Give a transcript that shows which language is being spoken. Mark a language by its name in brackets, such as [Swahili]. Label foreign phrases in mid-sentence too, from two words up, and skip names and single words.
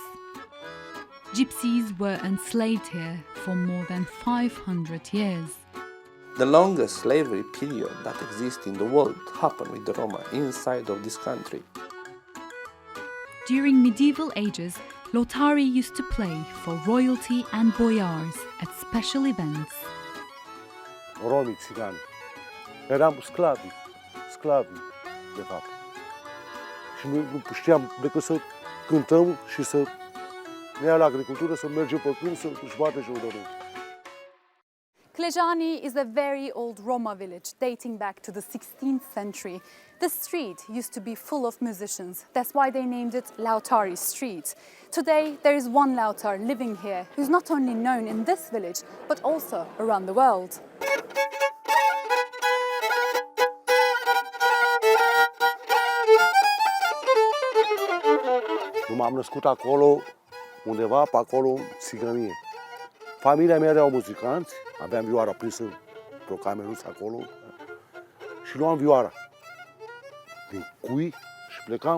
[English] Gypsies were enslaved here for more than 500 years. The longest slavery period that exists in the world happened with the Roma inside of this country. During medieval ages, lotari used to play for royalty and boyars at special events. [Romanian] Romii, țigani. Eram sclavi, de fapt. Și noi nu știam decât să cântăm și să ne ia la agricultură, să mergem pe câmp, să își bate și udărâi. [English] Clejani is a very old Roma village dating back to the 16th century. The street used to be full of musicians. That's why they named it Lautari Street. Today, there is one Lautar living here who's not only known in this village, but also around the world. [Romanian] M-am născut acolo, undeva pe acolo, în țigănie. Familia mea erau muzicanți, aveam vioara prinsă pe o cameruță acolo și luam vioara din cui și plecam.